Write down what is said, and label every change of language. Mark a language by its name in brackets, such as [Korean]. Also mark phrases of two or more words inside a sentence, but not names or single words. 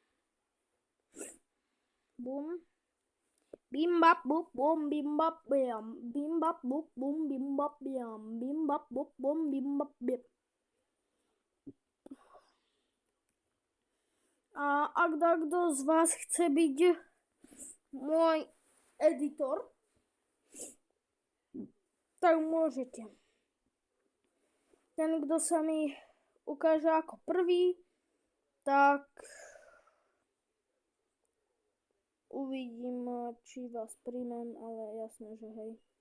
[Slovak] Bum. Bim bap bup bum bim bap biam. Bim bap bup bum bim bap biam. Bim bap bup bum bim bap biam. A ak kto z vás chce byť môj editor, tak môžete. Ten, kto sa mi ukáže ako prvý, tak uvidím, či vás príjmem, ale jasné, že hej.